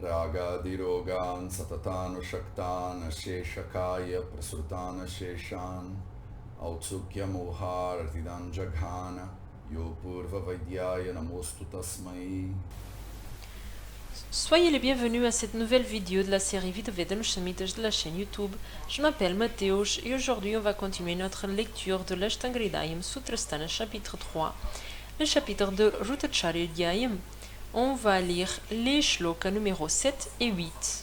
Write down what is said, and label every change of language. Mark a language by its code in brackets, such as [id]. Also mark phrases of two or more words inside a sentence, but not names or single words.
[sa] Vyagadirogan Satatanu Shaktan Sheshakaya Prasrutana Sheshan Autsukya Mohar Artidan Jaghana Yo Purva Vaidyaya Namostu Tasmai. [fr] Soyez les bienvenus à cette nouvelle vidéo de la série Vidoveden Shamitas de la chaîne YouTube. Je m'appelle Mateusz et aujourd'hui on va continuer notre lecture de l'Ashtangridayam Sutrasthana chapitre 3, le chapitre de Rutacharya. On va lire les shlokas numéro 7 et 8.